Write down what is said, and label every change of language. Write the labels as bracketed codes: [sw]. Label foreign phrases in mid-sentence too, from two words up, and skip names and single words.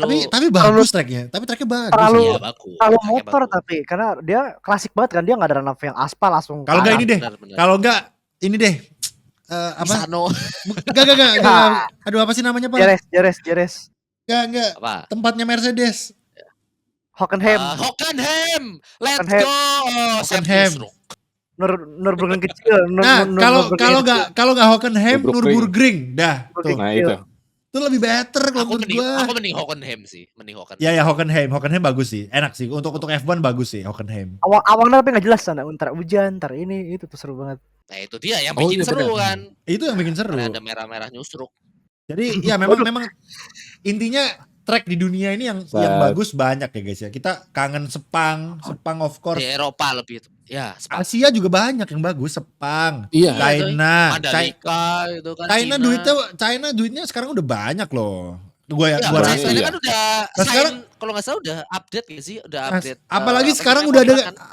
[id] Tapi bagus tracknya. Tapi tracknya bagus. Terlalu- Iya, bagus. Kalau Tracknya motor bagus. tapi karena dia klasik banget kan dia nggak ada run-up yang aspal langsung. Kalau nggak kanan. ini deh. Benar. Kalau nggak ini deh. Apa? Misano. Gak. Aduh apa sih namanya Pak? Jeres. Gak. Apa? Tempatnya Mercedes. Hockenheim, Hockenheim. Let's Hockenheim. [en] go. Oh, [id] Hockenheim. Sepp Kussruk. Nürburgring kecil. Nah, Nürburgring kecil. kalau nggak Hockenheim, Nürburgring. Nürburgring. Dah, tuh. nah itu. Itu lebih better kalau Aku menurut gua. mending Hockenheim sih. Mending Hockenheim. Ya Hockenheim bagus sih. Enak sih untuk F1 bagus sih Hockenheim. Awalnya tapi nggak jelas sana. Ntar hujan, ntar ini itu tuh seru banget. Nah, itu dia yang Oh, bikin iya, seru benar. kan. Itu yang bikin seru. Karena ada merah-merah nyusruk. Jadi ya memang intinya track di dunia ini yang bagus banyak ya guys ya. Kita kangen Sepang [en] of course. [id] Di Eropa lebih itu. Ya, Spa. Asia juga banyak yang bagus, Sepang, Iya. China, Mandalika itu kan. China duitnya sekarang udah banyak loh. Gua Ya, gua China rasa. China iya. kan udah Nah, sekarang kalau nggak salah udah update gak sih? Udah update. Apalagi apa sekarang namanya, udah kontrak kan?